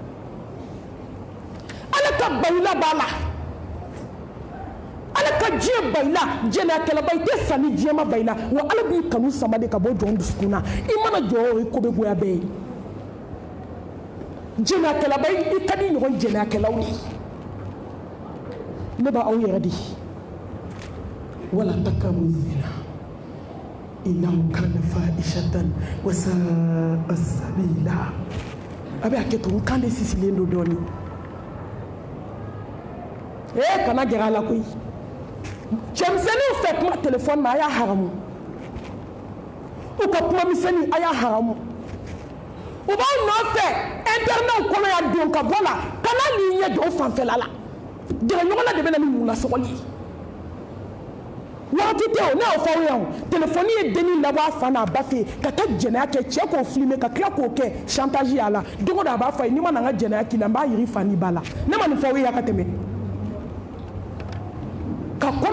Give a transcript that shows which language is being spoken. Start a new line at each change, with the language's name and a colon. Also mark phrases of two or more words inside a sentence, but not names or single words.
Bambara: ala ka bayila b'a la ala ka diɲɛ bayila jɛnɛyakɛlaba i tɛ sa ni diɲɛ ma bayila wa ala b'i kanu sama de ka bɔ jɔn dusukun na i mana jɔ o ye ko bɛ goya bɛɛ ye jɛnɛyakɛlaba i ka di ɲɔgɔn jɛnɛyakɛlaw de ne b'aw yɛrɛ de
Arabic: ولا تقربوا الزنا إنه كان فاحشة وساء سبيلا
Bambara: a bɛ hakɛ to n kan de sisilen don dɔɔnin kana gɛrɛ a la koyi cɛmisɛnninw fɛ kuma telefɔni na a y'a haramu u ka kuma misɛnnin a y'a haramu u b'aw nɔfɛ internetw kɔnɔ yan don ka bɔ la kana n'i ɲɛ jɔ o fanfɛla la gɛrɛɲɔgɔnna de bɛ na ni wulasɔgɔli ye waati tɛ o ne y'o fɔ aw ye o telefɔni ye dennin labɔ a fa n'a ba fɛ yen ka taa jɛnɛya kɛ cɛ k'o filime ka tila k'o kɛ chantage a la don o don a b'a fɔ a ye n'i ma na n ka jɛnɛya k'i la n b'a yiri fa n'i ba la ne ma nin fɔ aw ye a ka tɛmɛ ka